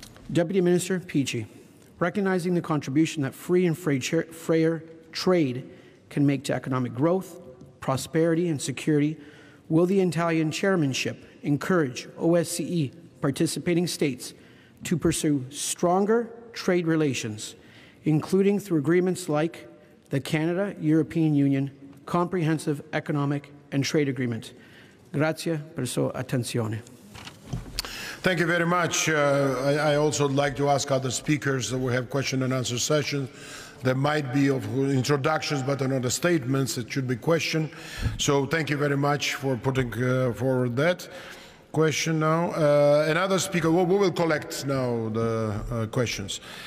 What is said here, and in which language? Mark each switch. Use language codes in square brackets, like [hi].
[en] Deputy Minister Picchi, recognizing the contribution that free and fair trade can make to economic growth, prosperity and security, will the Italian chairmanship encourage OSCE participating states to pursue stronger trade relations, including through agreements like the Canada-European Union Comprehensive Economic and Trade Agreement? [it] Grazie per sua attenzione. [en] Thank you very much. I also would like to ask other speakers that we have question and answer sessions. There might be of introductions, but not statements. It should be question. So thank you very much for putting forward that question now. Another speaker, we will collect now the questions.